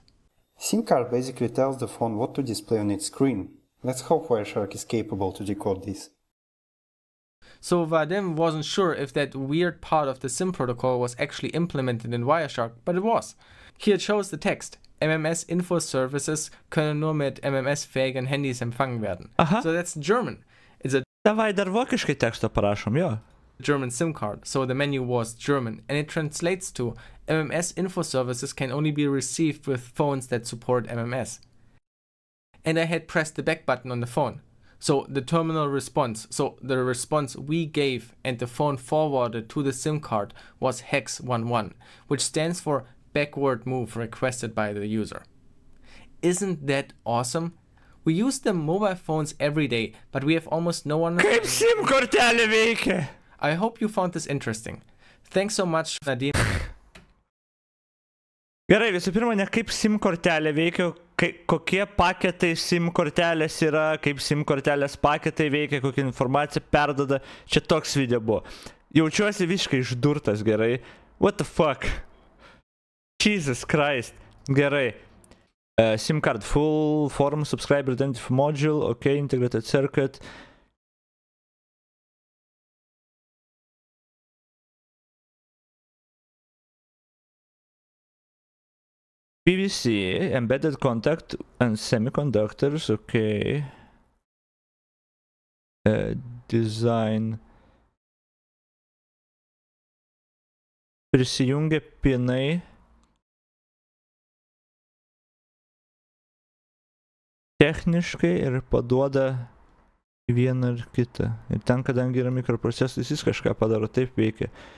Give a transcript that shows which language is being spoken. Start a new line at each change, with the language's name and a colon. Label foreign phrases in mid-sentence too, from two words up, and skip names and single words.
English: SIM card basically tells the phone what to display on its screen. Let's hope Wireshark is capable to decode this. So Vadim wasn't sure if that weird part of the SIM protocol was actually implemented in Wireshark, but it was. Here it shows the text.
German: MMS-Info-Services können nur mit MMS-fähigen Handys empfangen werden.
English: Aha. So that's German. It's a
Lithuanian: Davai dar vokiškai teksto parašom, jo.
English: German SIM card, so the menu was German, and it translates to MMS-Info-Services can only be received with phones that support MMS. And I had pressed the back button on the phone. So the terminal response, so the response we gave and the phone forwarded to the SIM card was hex11, which stands for backward move requested by the user. Isn't that awesome? We use the mobile phones every day, but we have almost no one.
Lithuanian: Kaip SIM kortelė veikia?
English: I hope you found this interesting. Thanks so much, Nadim.
Lithuanian: Gerai, visų pirma, ne kaip SIM kortelė veikia, kokie paketai SIM kortelės yra, kaip SIM kortelės paketai veikia, kokią informaciją perduoda. Čia toks video buvo. Jaučiuosi visiškai išdurtas, gerai.
English: What the fuck? Jesus Christ. Gerai. SIM card full form subscriber identity module, ok, integrated circuit. PVC, embedded contact and semiconductors, okay. Design.
Lithuanian: Prisijungia pinai. Techniškai ir paduoda vieną ar kitą. Ir ten, kadangi yra mikroprocesas, jis kažką padaro, taip veikia.